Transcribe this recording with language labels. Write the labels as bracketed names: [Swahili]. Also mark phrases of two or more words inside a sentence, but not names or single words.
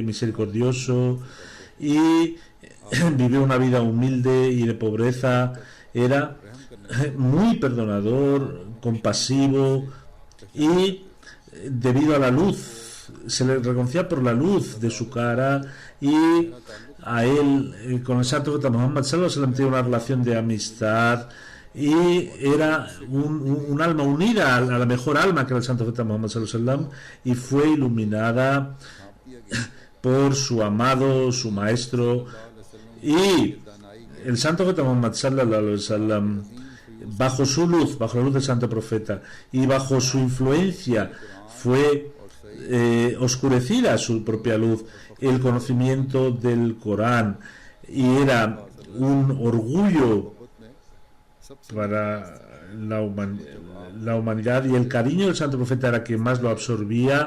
[Spanish] misericordioso, y vivió una vida humilde y de pobreza, era muy perdonador, compasivo, y debido a la luz, se le reconocía por la luz de su cara, y a él con el santo profeta Muhammad [Arabic] صلى الله عليه وسلم [Spanish] tenía una relación de amistad, y era un alma unida a la mejor alma que era el santo profeta Muhammad [Arabic] صلى الله عليه وسلم, [Spanish] y fue iluminada por su amado, su maestro. Y el santo profeta Muhammad [Arabic] صلى الله عليه وسلم, [Spanish] bajo su luz, bajo la luz del santo profeta, y bajo su influencia, fue oscurecida su propia luz, el conocimiento del Corán, y era un orgullo para la humanidad, y el cariño del santo profeta era que más lo absorbía.